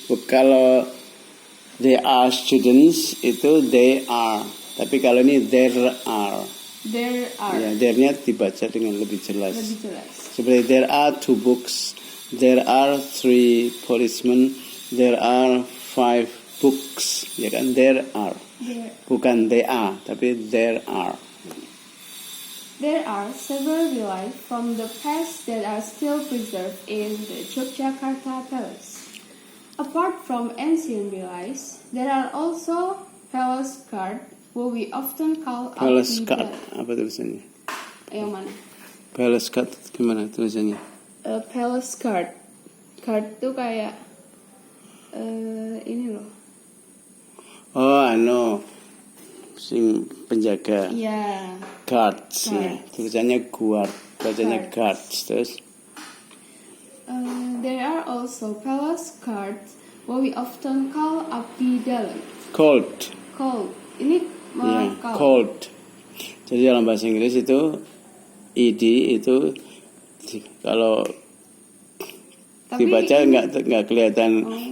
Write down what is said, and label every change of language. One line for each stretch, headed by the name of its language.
Indonesian: Kalau
English: there are students itu they are.
Indonesian: Tapi kalau ini
English: there are.
Indonesian: Ya, there-nya dibaca dengan lebih jelas. Seperti
English: there are 2 books, there are 3 policemen, there are 5 books.
Indonesian: Ya kan,
English: there are.
Indonesian: Bukan
English: they are,
Indonesian: tapi
English: there are. There are several relics from the past that are still preserved in the Yogyakarta Palace. Apart from ancient relics, there are also palace guard, who we often call Palace guard.
Indonesian: Apa tulisannya? Yang mana?
English: Palace guard
Indonesian: gimana tulisannya?
English: Palace guard. Guard
Indonesian: tuh kayak ini loh.
Javanese: Oh, sing penjaga.
English: Yeah.
Indonesian: Guards. Ya. Tulisannya guard, bacanya guards. Terus
English: there are also palace guards, what we often call abdi dalam. Cold.
Indonesian: Ini
English: cold.
Indonesian: Jadi dalam bahasa Inggris itu ed itu kalau dibaca nggak kelihatan.